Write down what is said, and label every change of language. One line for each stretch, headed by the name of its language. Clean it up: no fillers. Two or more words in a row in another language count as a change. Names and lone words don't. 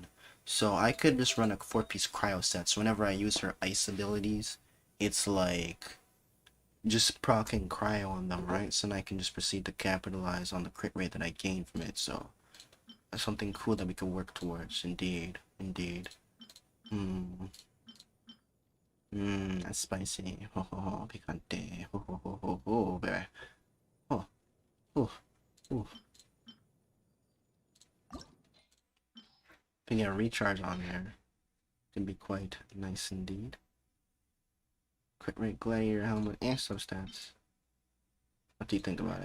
English: So I could just run a 4-piece cryo set, so whenever I use her ice abilities, it's like just proccing cryo on them, right? So then I can just proceed to capitalize on the crit rate that I gain from it. So that's something cool that we could work towards. Indeed. That's spicy. Ho ho ho, picante. Ho ho ho ho ho, baby. Oh. If you get a recharge on there, it can be quite nice indeed. Crit rate, gladiator helmet, and substats. What do you think about it?